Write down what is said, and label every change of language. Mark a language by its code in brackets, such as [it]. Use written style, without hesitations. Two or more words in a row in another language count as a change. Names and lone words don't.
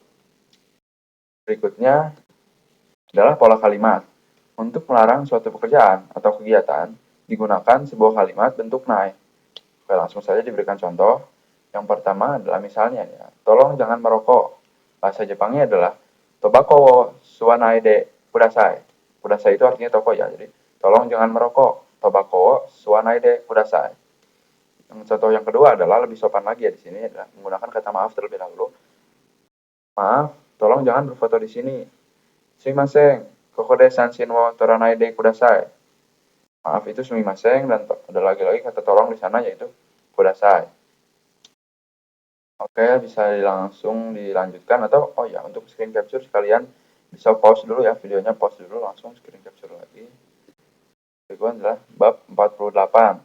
[id] Berikutnya adalah pola kalimat. Untuk melarang suatu pekerjaan atau kegiatan, digunakan sebuah kalimat bentuk nai. Oke, langsung saja diberikan contoh. Yang pertama adalah misalnya, ya, tolong jangan merokok. Bahasa Jepangnya adalah [ja] タバコを吸わないでください. [id] Kudasai itu artinya toko ya, jadi tolong jangan merokok. [ja] タバコを吸わないでください. [id] Yang contoh yang kedua adalah lebih sopan lagi ya di sini adalah menggunakan kata maaf terlebih dahulu. Maaf, tolong jangan berfoto di sini. [ja] すみません、ここで写真を撮らないでください. [id] Maaf itu sumimasen dan ada lagi-lagi kata tolong di sana yaitu kudasai. Oke, bisa langsung dilanjutkan atau oh ya untuk [en] screen capture [id] sekalian bisa pause dulu ya videonya, pause dulu langsung [en] screen capture [id] lagi. Berikutnya adalah bab 48.